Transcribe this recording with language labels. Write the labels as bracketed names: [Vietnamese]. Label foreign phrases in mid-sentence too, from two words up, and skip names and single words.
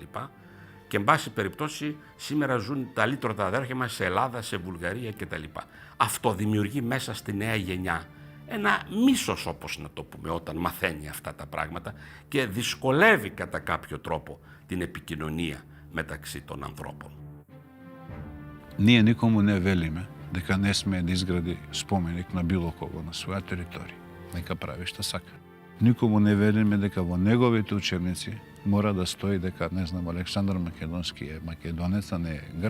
[Greek] Και εν πάση περιπτώσει σήμερα ζουν τα λύτρωτα αδέρφια μας σε Ελλάδα, σε Βουλγαρία κτλ. Αυτό δημιουργεί μέσα στη νέα γενιά ένα μίσος, όπως να το πούμε, όταν μαθαίνει αυτά τα πράγματα και δυσκολεύει κατά κάποιο τρόπο την επικοινωνία μεταξύ των ανθρώπων. [Macedonian] Ние никому не велиме дека не смее да изгради споменик на било кого на своја територија. Нека прави што сака. Никому не велиме дека во неговите учебници мора да стои дека, не знам, Александар Македонски е македонец, а не е грк.